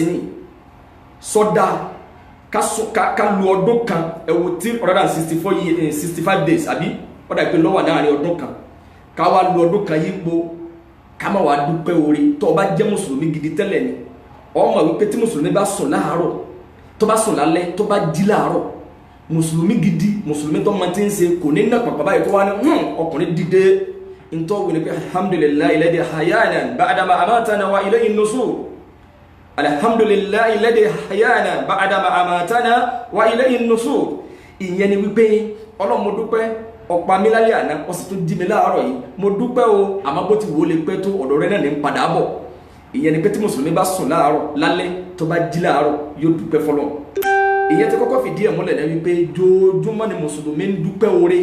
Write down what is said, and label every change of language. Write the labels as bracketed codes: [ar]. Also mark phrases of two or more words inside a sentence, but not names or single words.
[yo] ni sọ́dá ká lu ọdún kan ẹ̀wò 365 days àbí ọ̀dà ìpín lọ́wọ́ láàrin ọdún kan ká wá lu ọdún kan yípo ká má wá dúpẹ́ orí tó o bá jẹ́ mùsùlùmí gidi tẹ́lẹ̀ ni ọmọ wípé tí mùsùlùmí bá sùn láàárọ̀ tó bá sùn lálẹ́ tó bá jí láàárọ̀ mùsùlùmí gidi mùsùlùmí tó máa ti ń ṣe kò ní nà pàpà báyìí kó wá ní ọkùnrin dìde ntọ́ wí ni pé [ar] الحمد لله الذي أحيانا بعد ما أماتنا وإليه النشور, الحمد لله الذي أحيانا بعد ما أماتنا وإليه النشور. [yo] Ìyẹn ni wípé Ọlọ́run mo dúpẹ́ ọ̀pá mi lálẹ́ àná ó sì tún jí mi láàárọ̀ yìí mo dúpẹ́ o àmọ́ bó ti wò ó lè pẹ́ tó ọ̀dọ̀ rẹ náà ní padà bọ̀. Ìyẹn ni pé tí mùsùlùmí bá sùn láàárọ̀ lálẹ́ tó bá jí láàárọ̀ yóò dúpẹ́ fọlọ́run. Ìyẹn tí kọ́kọ́ fìdí ẹ̀ múlẹ̀ náà wípé jójúmọ́ ni mùsùlùmí ń dúpẹ́ oore.